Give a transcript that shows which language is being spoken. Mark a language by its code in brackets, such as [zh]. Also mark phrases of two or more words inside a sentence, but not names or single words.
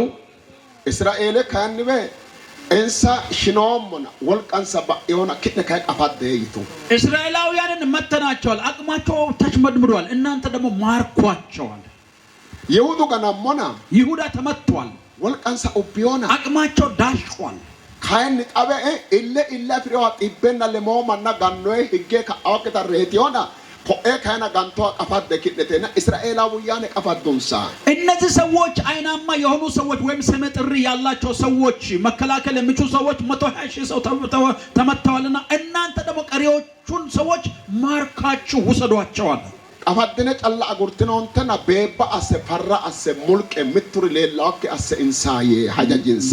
[hdy] እስራኤል ካንበ እንሳ ሽኖምና ወልቀንሳ ባዮና ከነ ካቀፋደ ይቱ [am] እስራኤላውያንን መተናቸዋል። አቅማቸው ተሽመድምዷል። እናንተ ደግሞ ማርኳቸዋል። [hdy] ይሁዱ ገናሞና [am] ይሁዳ ተመቷል። [hdy] ወልቀንሳ ኦቢዮና [am] አቅማቸው ዳሽቋል። [hdy] ካይን ጣበ ኢለ ፍሬዋ ጥበና ለሞማና ጋኖይ ህጌ ካአውከታ ሬቲዮና ኮኤ ካይና ጋንቶ ቀፋደ ከደተና እስራኤላውያን ቀፋዶንሳ [am] እነዚህ ሰዎች አይናማ የሆኑ ሰዎች ወይም ስመ ጥሪ ያላቸው ሰዎች መከላከል የሚችሉ ሰዎች 120,000 ሰው ተመተዋልና እናንተ ደግሞ ቀሪዎቹን ሰዎች ማርካችሁ ውሰዷቸዋል። [hdy] ቀፋደነ ጨላ አጉርትኖንተና ቤባ አሰ ፈራ አሰ ሙልቅ ምትር ሌላክ አሰ ኢንሳዬ ሐጃጅንሳ